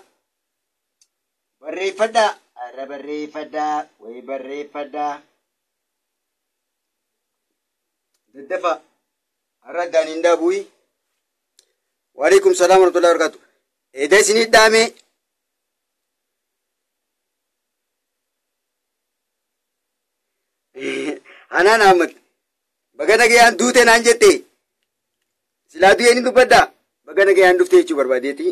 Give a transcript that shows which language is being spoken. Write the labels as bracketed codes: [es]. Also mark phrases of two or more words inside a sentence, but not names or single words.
[om] Barreeffadha. Ara barreeffadha. Way barreeffadha. Daddafa. Ara daanindaa bu'i. [ar] وعليكم السلام ورحمة الله وبركاته. [om] Eda isinii dhaame. Hanaan Ahmad. Baga nagayaan duute naan jette. Silaa du'een dubbaddaa. Baga nagayaan dhuftee jechuu barbaadeeti.